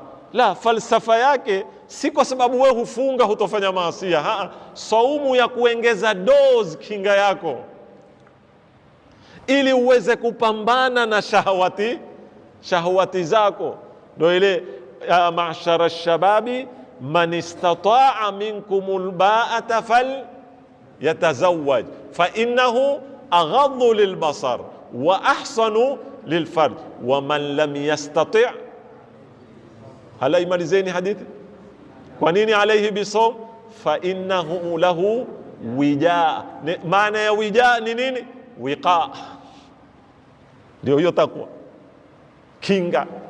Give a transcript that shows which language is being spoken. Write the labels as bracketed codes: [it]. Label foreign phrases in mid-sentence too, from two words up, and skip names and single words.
[sw] La, falsafa yake si kwa sababu wewe hufunga hutofanya maasia. Saumu ya kuongeza dozi kinga yako ili uweze kupambana na shahawati zako. Ndio ile ya [ar] معشر الشباب من استطاع منكم الباءة فليتزوج فإنه أغض للبصر وأحصن للفرج ومن لم يستطع'. [sw] Hala imalizeni hadithi. Kwa nini [ar] عليه بالصوم؟ فإنه له وجاء. [sw] Maana ya wija ni nini? Wiqa. Ndio hiyo takwa, kinga.